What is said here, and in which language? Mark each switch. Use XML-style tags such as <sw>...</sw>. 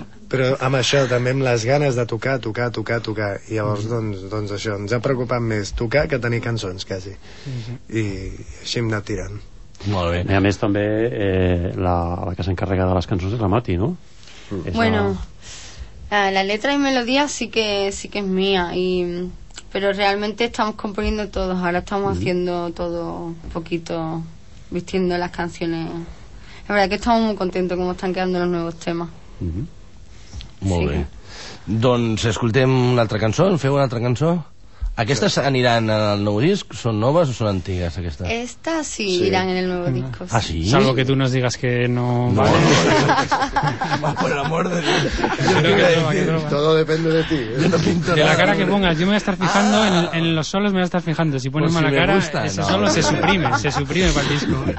<ca>Però amb això, també amb les ganes de tocar. I llavors, doncs això, ens ha preocupat més tocar que tenir cançons, quasi. I així hem anat tirant. Molt bé. I a més, també, la que s'encarrega de les cançons és la Mati, no? Bueno...</ca> <es>La letra y melodía sí que es mía, pero realmente estamos componiendo todos, ahora estamos haciendo todo un poquito, vistiendo las canciones. La verdad que estamos muy contentos como están quedando los nuevos temas.</es> <ca>Mm-hmm. Molt bé. Doncs escoltem una altra cançó, feu una altra cançó. Aquestes aniran al nou disc? Són noves o són antigues, aquestes?</ca> <es>Estas sí, sí, iran en el nuevo disco. Ah, sí? Salvo que tú nos digas que no... No, vale. No. Va, por el amor de Dios. Todo depende de ti. No pinto de la cara que pongas. Yo me voy a estar fijando, en los solos me voy a estar fijando. Si pones mala cara, gusta, ese solo no. se suprime para el disco.</es>